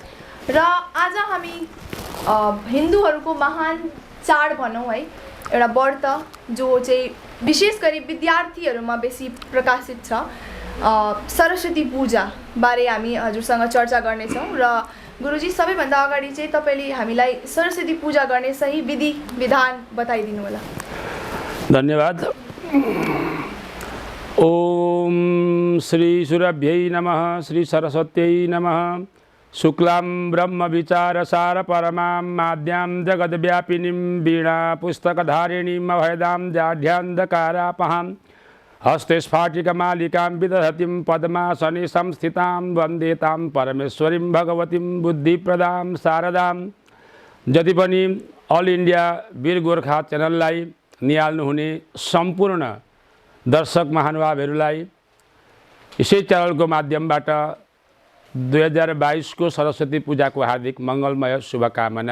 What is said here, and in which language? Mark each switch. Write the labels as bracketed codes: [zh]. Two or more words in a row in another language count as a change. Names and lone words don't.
[ne] र आज हामी हिन्दूहरूको महान चाड भनौँ है, एउटा व्रत जो चाहिँ विशेष गरी विद्यार्थीहरूमा बेसी प्रकाशित छ, सरस्वती पूजा बारे हामी हजुरसँग चर्चा गर्नेछौँ। र गुरुजी, सबैभन्दा अगाडि चाहिँ तपाईँले हामीलाई सरस्वती पूजा गर्ने सही विधि विधान बताइदिनु होला। धन्यवाद। [sa] ओम श्री सूर्यभ्यै नमः, श्री सरस्वत्यै नमः। शुक्लां ब्रह्म विचार सार परमां माद्यां जगद्व्यापिनीं वीणा पुस्तकधारिणीं अभयदां जाढ्यान्धकारापहां हस्ते स्फाटिकमालिकां विदधतीं पद्मासने संस्थितां वन्दे तां परमेश्वरीं भगवतीं बुद्धिप्रदां शारदां। [ne] जति पनि अल इन्डिया वीर गोर्खा च्यानललाई निहाल्नुहुने सम्पूर्ण दर्शक महानुभावहरूलाई यसै च्यानलको माध्यमबाट 2022 को सरस्वती पूजा को हार्दिक मंगलमय शुभकामना।